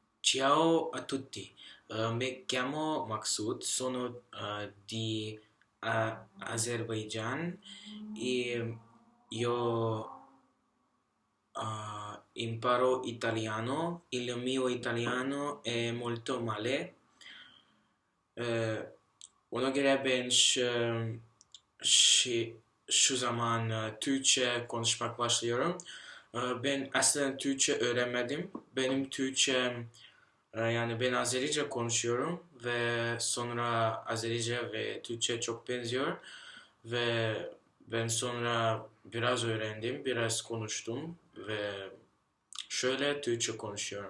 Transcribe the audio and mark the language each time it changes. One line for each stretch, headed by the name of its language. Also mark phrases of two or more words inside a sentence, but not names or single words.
Italian: Ciao a tutti, mi chiamo Maksud, sono di Azerbaijan e io imparo italiano. Il mio italiano è molto male.
Turkish: Ona göre ben şu zaman Türkçe konuşmak başlıyorum. Ben aslında Türkçe öğrenmedim. Benim Türkçem yani ben Azerice konuşuyorum ve sonra Azerice ve Türkçe çok benziyor ve ben sonra biraz öğrendim, biraz konuştum ve şöyle Türkçe konuşuyorum.